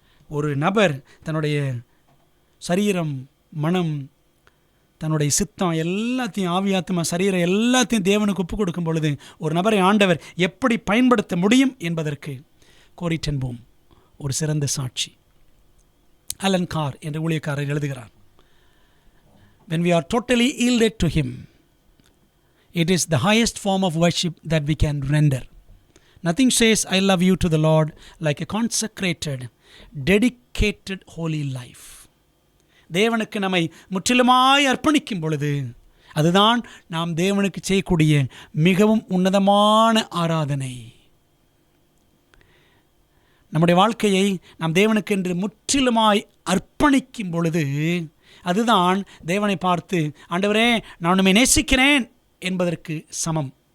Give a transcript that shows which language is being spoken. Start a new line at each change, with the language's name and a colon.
Tamil: ஒரு நபர் தன்னுடைய சரீரம், மனம், தன்னுடைய சித்தம் எல்லாத்தையும், ஆவியாத்மா, சரீரம் எல்லாத்தையும் தேவனுக்கு ஒப்புக் கொடுக்கும் பொழுது ஒரு நபரை ஆண்டவர் எப்படி பயன்படுத்த முடியும் என்பதற்கு கோரி டென் பூம் ஒரு சிறந்த சாட்சி. அலன் கார் என்ற ஊழியக்காரர் எழுதுகிறார்,
English: when we are totally yielded to him, it is the highest form of worship that we can render. Nothing says I love you to the Lord like a consecrated, dedicated holy life.
Tamil: தேவனுக்கு நம்மை முற்றிலுமாய் அர்ப்பணிக்கும் பொழுது அதுதான் நாம் தேவனுக்கு செய்யக்கூடிய மிகவும் உன்னதமான ஆராதனை. நம்முடைய வாழ்க்கையை நாம் தேவனுக்கு என்று முற்றிலுமாய் அர்ப்பணிக்கும் பொழுது அதுதான் தேவனை பார்த்து, ஆண்டவரே நான் உம்மை நேசிக்கிறேன் என்பதற்கு சமம்.